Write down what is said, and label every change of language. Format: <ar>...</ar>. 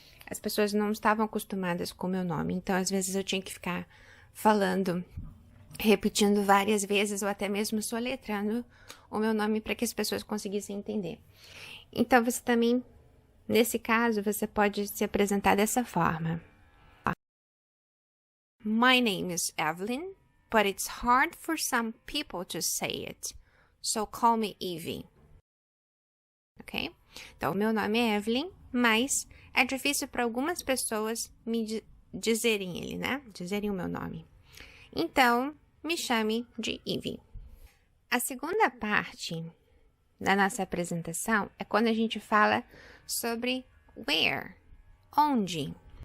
<pt>As pessoas não estavam acostumadas com o meu nome, então, às vezes, eu tinha que ficar falando, repetindo várias vezes, ou até mesmo soletrando o meu nome para que as pessoas conseguissem entender. Então, você também, nesse caso, você pode se apresentar dessa forma.</pt> <en>My name is Evelyn, but it's hard for some people to say it, so call me Evie. Ok?</en> <pt>Então, meu nome é Evelyn, mas é difícil para algumas pessoas me dizerem ele, né? Dizerem o meu nome. Então, me chame de Evie. A segunda parte da nossa apresentação é quando a gente fala sobre where, onde.</pt>